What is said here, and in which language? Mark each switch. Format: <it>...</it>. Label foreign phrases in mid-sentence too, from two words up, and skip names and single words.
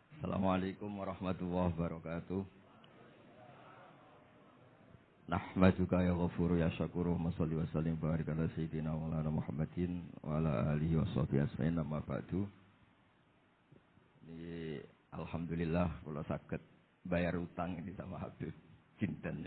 <ar>السلام عليكم ورحمة الله وبركاته. نحمدك يا غفور يا شكور نصلي وسلم بارك على سيدنا وعلى محمد وعلى آله وصحبه أجمعين أما بعد.</ar> <id>Ini alhamdulillah</id> <jv>kula saged</jv> <id>bayar utang ini sama Habib Jinten.</id>